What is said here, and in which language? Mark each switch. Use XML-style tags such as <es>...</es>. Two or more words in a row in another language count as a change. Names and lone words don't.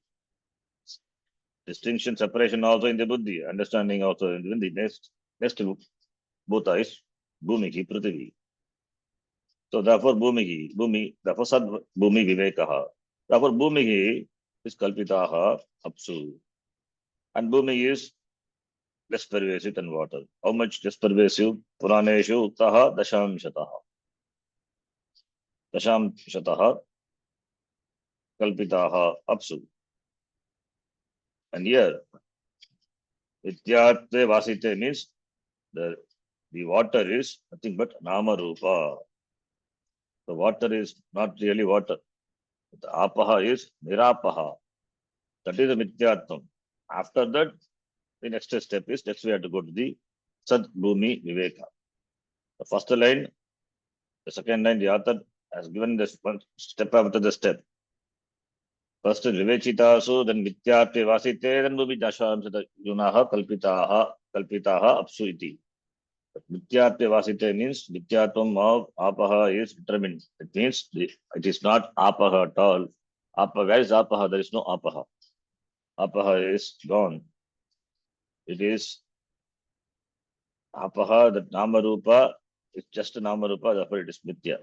<en>Distinction, separation also in the buddhi, understanding also in the next bhuta is</en> <sa>bhumihi prithvi.</sa> <en>So therefore bhumi, therefore</en> <sa>sad bhumi vivekaha.</sa> <en>Therefore bhumihi is</en> <sa>kalpitaha apsu.</sa> <en>And bhumi is less pervasive than water. How much less pervasive?</en> <sa>Puraneshu uttaha dashamshataha. Dashamshataha kalpitaha apsu.</sa> <en>And here,</en> <sa>Vidyatve vasite</sa> <en>means the water is nothing but</en> <sa>nama rupa.</sa> <en>The water is not really water. The apaha is nirapaha. That is the mithyatvam. After that, the next step is, next we have to go to the Sat Bhumi Viveka. The first line, the second line, the author has given this one step after the step. First is</en> <sa>Vivechitasu, then Mithyatve Vasite, then Bhumi Dashamsata Yunaha Kalpitaha Apsu iti. Mithyatve Vasite</sa> <en>means Mithyatvam of Apaha is determined. It means it is not Apaha at all. Where is Apaha? There is no Apaha. Apaha is gone. It is Apaha, that Namarupa, it's just a Namarupa, therefore it is Mithya.</en>